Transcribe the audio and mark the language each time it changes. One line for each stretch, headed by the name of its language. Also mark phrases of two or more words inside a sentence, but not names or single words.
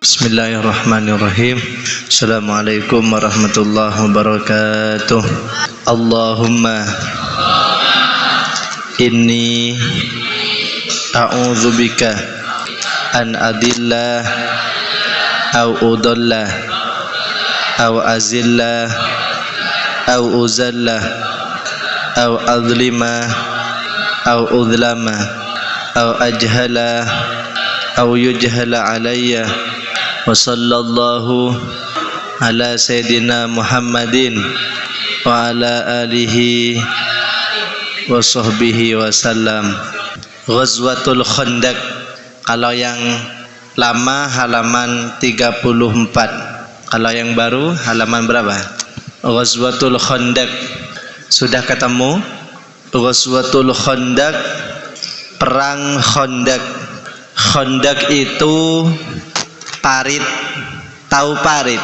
Arabic: بسم الله الرحمن الرحيم. السلام عليكم ورحمة الله وبركاته. اللهم إني أعوذ بك أن أضل أو أضل أو أزل أو أزل أو أظلم أو أظلم أو أجهل أو يجهل علي. وصلى الله على سيدنا محمد وعلى آله وصحبه وسلم.
Indonesian: Ghazwatul Khandaq, kalau yang lama halaman 34, kalau yang baru halaman berapa? Ghazwatul Khandaq sudah ketemu? Ghazwatul Khandaq, perang Khandaq. Khandaq itu parit, tahu parit?